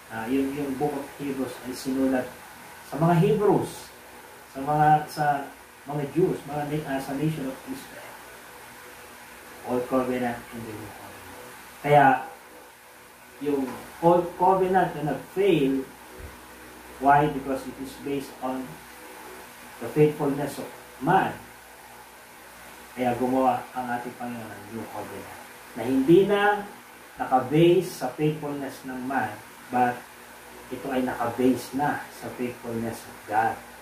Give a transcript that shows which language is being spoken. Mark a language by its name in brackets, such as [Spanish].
[Filipino] Yung Book of Hebrews ay sinulat sa mga Hebrews, sa mga Jews, sa nation of Israel. [English] Old Covenant and the New Covenant. [Filipino] Kaya, yung Old Covenant na nag-fail, why? [English] Because it is based on the faithfulness of man. [Filipino] Kaya gumawa ang ating Panginoon ng New Covenant. Na hindi na naka-base sa faithfulness ng man, but ito ay naka-base na sa [English] faithfulness of God.